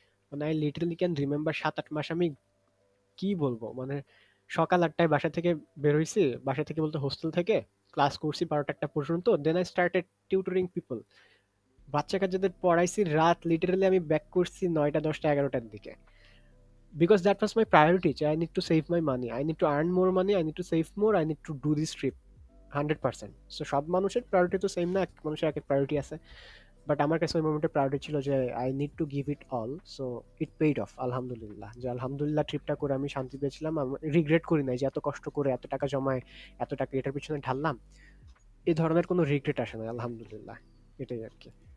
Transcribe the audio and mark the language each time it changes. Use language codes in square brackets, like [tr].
[bn] মানে [en] I literally can remember [bn] 7-8 মাস আমি কি বলবো মানে সকাল 8টায় বাসা থেকে বের হইছি, বাসা থেকে বলতে হোস্টেল থেকে, ক্লাস করছি 12টা 1টা পর্যন্ত, [en] then I started tutoring people, [bn] বাচ্চা কাচ্চাদের পড়াইছি রাত, লিটারালি আমি ব্যাক করছি 9টা 10টা 11টার দিকে, [en] because that was my priority. I need to save my money, I need to earn more money, I need to save more, I need to do this trip 100%. [bn] So সব মানুষের priority তো same না, এক মানুষের এক priority আছে। But আমার কাছে ওই মোমেন্টে প্রায়োরিটি ছিল যে [en] I need to give it all. [bn] So it paid of, আলহামদুলিল্লাহ। যে আলহামদুলিল্লাহ ট্রিপটা করে আমি শান্তি পেয়েছিলাম, আমি রিগ্রেট করি নাই যে এত কষ্ট করে এত টাকা জমায় এত টাকা এটার পিছনে ঢাললাম, এই ধরনের কোনো রিগ্রেট আসে না, আলহামদুলিল্লাহ। এটাই আর কি।